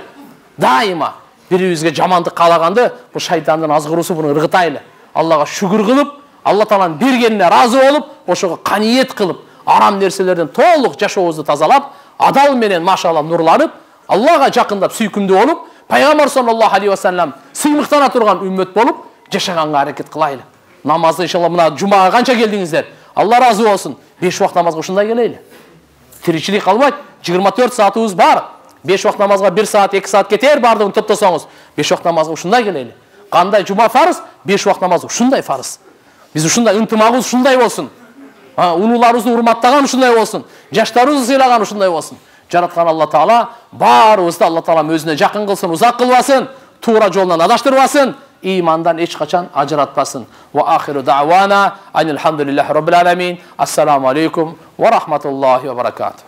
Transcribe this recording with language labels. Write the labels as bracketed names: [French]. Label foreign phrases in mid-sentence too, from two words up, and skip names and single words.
[Kyrgyz] Дайыма бирибизге жамандык каалаганды, бул шайтандын азгыруусу, буну ыргытайлы. Аллага шүгүр кылып, Алла Тааланын бергенине разы болуп, ошого каниет кылып, арам нерселерден толук жашообузду тазалап, адал менен машалла нурланып, Аллага жакындап сүйкүмдүү болуп, пайгамбар [Arabic] صلى الله عليه وسلم [Kyrgyz] сыймыктана турган үммөт болуп жашаганга аракет кылайлы. Намазды иншалла мына жумага канча келдиңиздер? Алла разы болсун. 5 вакыт намазга ушундай келели. Тиричилик калбайт. 24 саатыбыз бар. 5 вакыт намазга 1 саат, 2 саат кетер бардыгын топтосоңуз. 5 вакыт намазга ушундай келели. Кандай жума фарыз, 5 вакыт намаз ушундай фарыз. Биз ушундай ынтымагыбыз ушундай болсун. Улууларыбызды урматтаган ушундай болсун. Жаштарыбызды сыйлаган ушундай болсун. Жараткан Алла Таала баарыбызды Алла Таала өзүнө жакын кылсын, узак кылбасын, туура жолунан адаштырбасын, имандан эч качан ажыратпасын. [Arabic] وآخر دعوانا أن الحمد لله رب العالمين. السلام عليكم ورحمة الله وبركاته.